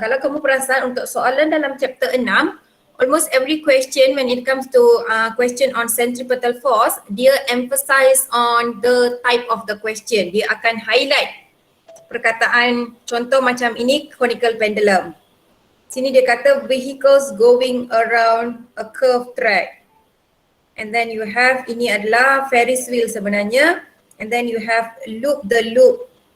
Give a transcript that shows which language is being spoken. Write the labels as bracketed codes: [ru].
[ms] Kalau kamu perasan untuk soalan dalam [en] chapter 6, almost every question when it comes to question on centripetal force, dia emphasize on the type of the question. [ms] Dia akan highlight perkataan contoh macam ini, conical pendulum. Sini dia kata [en] vehicles going around a curved track. And then you have, [ms] ini adalah Ferris wheel sebenarnya. [en] And then you have loop the loop.